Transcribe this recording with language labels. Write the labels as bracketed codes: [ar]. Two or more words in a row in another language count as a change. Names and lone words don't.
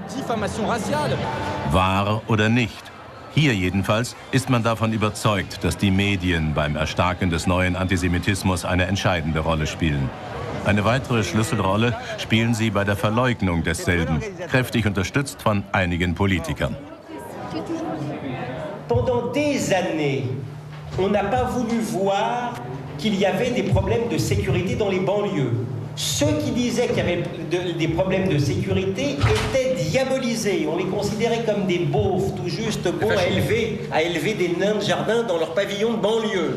[de] Wahr oder nicht? Hier jedenfalls ist man davon überzeugt, dass die Medien beim Erstarken des neuen Antisemitismus eine entscheidende Rolle spielen. Eine weitere Schlüsselrolle spielen sie bei der Verleugnung desselben, kräftig unterstützt von einigen Politikern. [fr] Pendant des années, on n'a pas voulu voir qu'il y avait des problèmes de sécurité dans les banlieues. Ceux qui disaient qu'il y avait des problèmes de sécurité étaient diabolisés. On les considérait comme des beaufs, tout juste bons à élever des nains de jardin dans leur pavillon de banlieue.